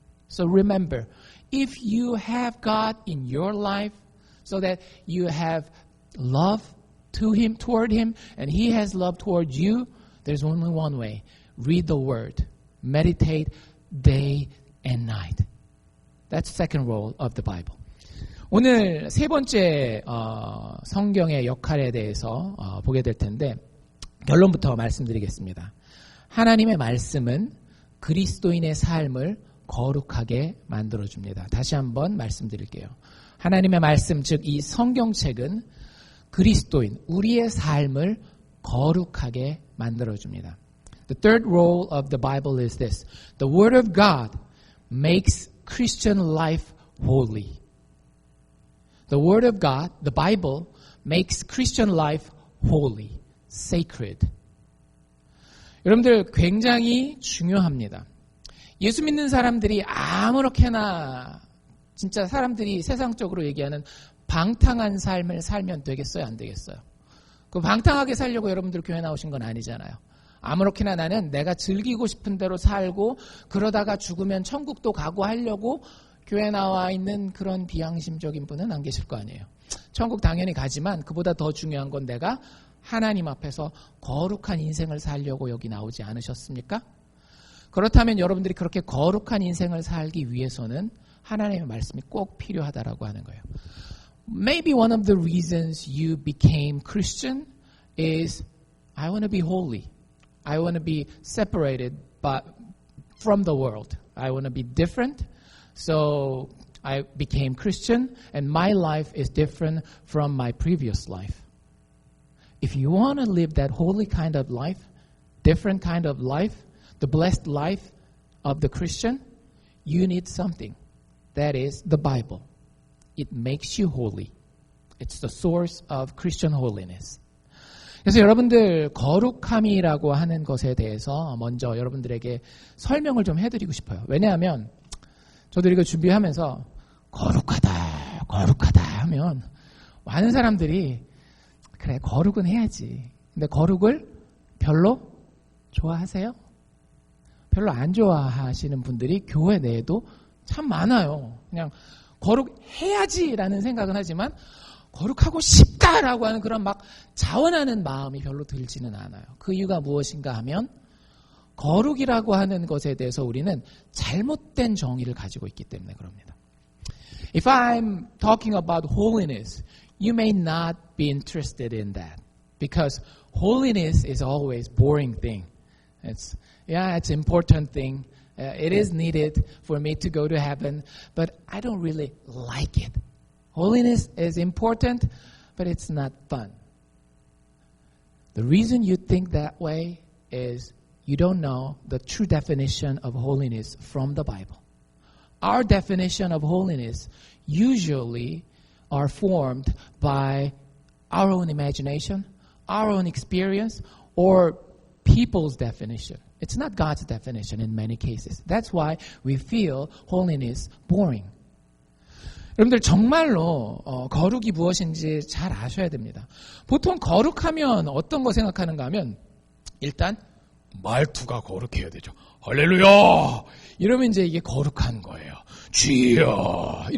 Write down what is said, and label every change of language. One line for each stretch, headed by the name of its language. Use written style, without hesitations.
English: So remember, if you have God in your life so that you have love, to him, toward him, and he has love toward you, there's only one way. Read the word. Meditate day and night. That's the second role of the Bible.
Korean: 오늘 세 번째 성경의 역할에 대해서 보게 될 텐데 결론부터 말씀드리겠습니다. 하나님의 말씀은 그리스도인의 삶을 거룩하게 만들어줍니다. 다시 한번 말씀드릴게요. 하나님의 말씀, 즉 이 성경책은 그리스도인, 우리의 삶을 거룩하게 만들어줍니다.
English: The third role of the Bible is this. The Word of God makes Christian life holy. The Word of God, the Bible, makes Christian life holy, sacred.
Korean: 여러분들 굉장히 중요합니다. 예수 믿는 사람들이 아무렇게나 진짜 사람들이 세상적으로 얘기하는 방탕한 삶을 살면 되겠어요? 안 되겠어요? 그 방탕하게 살려고 여러분들 교회 나오신 건 아니잖아요. 아무렇게나 나는 내가 즐기고 싶은 대로 살고 그러다가 죽으면 천국도 가고 하려고 교회 나와 있는 그런 비양심적인 분은 안 계실 거 아니에요. 천국 당연히 가지만 그보다 더 중요한 건 내가 하나님 앞에서 거룩한 인생을 살려고 여기 나오지 않으셨습니까? 그렇다면 여러분들이 그렇게 거룩한 인생을 살기 위해서는 하나님의 말씀이 꼭 필요하다라고 하는 거예요.
English: Maybe one of the reasons you became Christian is I want to be holy. I want to be separated from the world. I want to be different. So I became Christian and my life is different from my previous life. If you want to live that holy kind of life, different kind of life, the blessed life of the Christian, you need something. That is the Bible. It makes you holy. It's the source of Christian holiness.
Korean: 그래서 여러분들 거룩함이라고 하는 것에 대해서 먼저 여러분들에게 설명을 좀 해드리고 싶어요. 왜냐하면 저도 이거 준비하면서 거룩하다 하면 많은 사람들이 그래 거룩은 해야지. 근데 거룩을 별로 좋아하세요? 별로 안 좋아하시는 분들이 교회 내에도 참 많아요. 그냥 거룩해야지라는 생각은 하지만 거룩하고 싶다라고 하는 그런 막 자원하는 마음이 별로 들지는 않아요. 그 이유가 무엇인가 하면 거룩이라고 하는 것에 대해서 우리는 잘못된 정의를 가지고 있기 때문에 그럽니다.
English: If I'm talking about holiness, you may not be interested in that because holiness is always boring thing. It's important thing. It is needed for me to go to heaven, but I don't really like it. Holiness is important, but it's not fun. The reason you think that way is you don't know the true definition of holiness from the Bible. Our definition of holiness usually are formed by our own imagination, our own experience, or people's definition. It's not God's definition in many cases. That's why we feel holiness boring.
Korean: 여러분들 정말로 거룩이 무엇인지 잘 아셔야 됩니다. 보통 거룩하면 어떤 거 생각하는가 하면 일단 말투가 거룩해야 되죠. 할렐루야! 이러면 이제 이게 거룩한 거예요. 주여!